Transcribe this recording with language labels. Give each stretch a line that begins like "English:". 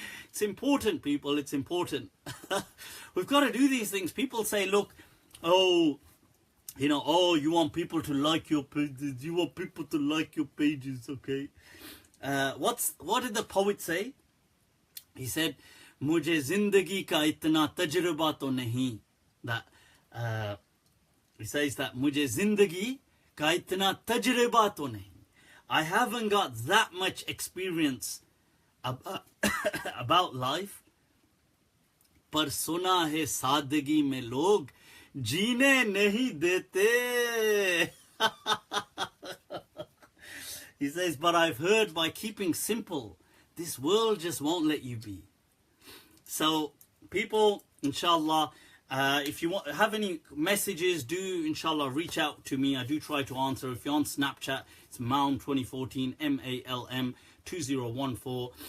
English: It's important, people, it's important. We've got to do these things. People say, look, you want people to like your pages, okay? What did the poet say? He said,
Hindi: मुझे जिंदगी का इतना तजुर्बा तो नहीं.
English: That he says that
Hindi: मुझे जिंदगी का इतना तजुर्बा तो नहीं.
English: I haven't got that much experience about life,
Hindi: पर सुना है सादगी में लोग जीने नहीं देते.
English: He says, but I've heard by keeping simple, this world just won't let you be. So, people, inshallah, if you have any messages, do, inshallah, reach out to me. I do try to answer. If you're on Snapchat, it's Malm2014, MALM 2014.